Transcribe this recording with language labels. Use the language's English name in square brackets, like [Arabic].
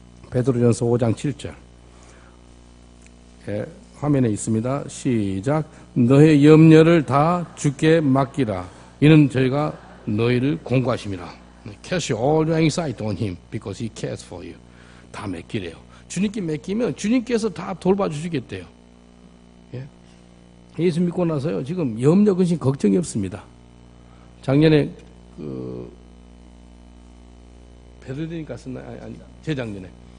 [Korean] 베드로전서 5장 7절. 예, 화면에 있습니다. 시작. 너의 염려를 다 주께 맡기라. 이는 저희가 너희를 공고하심이라. [English] Cast all your anxiety on him because he cares for you. [Korean] 다 맡기래요. 주님께 맡기면 주님께서 다 돌봐주시겠대요. 예? 예수 믿고 나서요. 지금 염려, 근심, 걱정이 없습니다. 작년에 베를린 갔었나요? 아니, 재작년에.